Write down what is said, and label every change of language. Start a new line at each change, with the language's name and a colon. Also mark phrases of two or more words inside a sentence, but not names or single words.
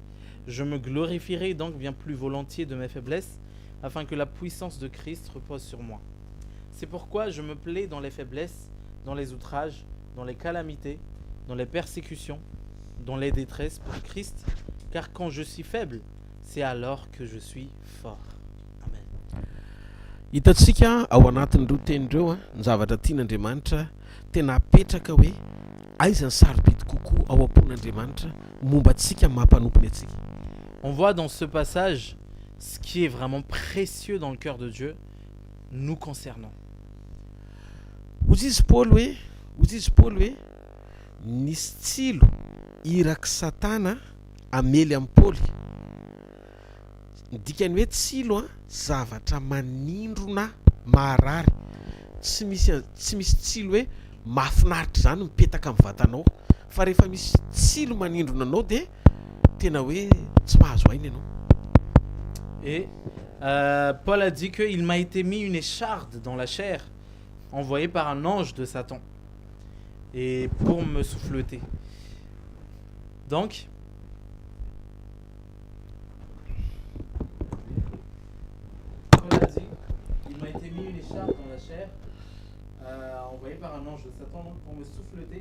French: Je me glorifierai donc bien plus volontiers de mes faiblesses, afin que la puissance de Christ repose sur moi. C'est pourquoi je me plais dans les faiblesses, dans les outrages, dans les calamités, dans les persécutions, dans les détresses pour Christ, car quand je suis faible, c'est alors que je suis fort. Amen.
Malagasy: Hitantsika ao anatin'ny roa tenin'ireo ny zavatra tian'Andriamanitra tena apetraka hoe aiza ny sarobidy kokoa ao am-pon'Andriamanitra momba antsika mampanompony antsika.
French: On voit dans ce passage ce qui est vraiment précieux dans le cœur de Dieu nous concernant.
Malagasy: Hozy izy Paoly hoe nisy tsilo iraky Satana amely amin'ny Paoly. Ny dikany hoe tsilo zavatra manindrona maharary. Tsy misy tsilo hoe mahafinaritra zany mipetaka amin'ny vatanao, fa rehefa misy tsilo manindrona anao dia tena hoe tsy mahazo aina ianao.
French: Et Paul a dit qu'il m'a été mis une écharde dans la chair, envoyée par un ange de Satan, et pour me souffleter. Donc, Paul a dit, il m'a été mis une écharde dans la chair, envoyée par un ange de Satan, donc pour me souffleter.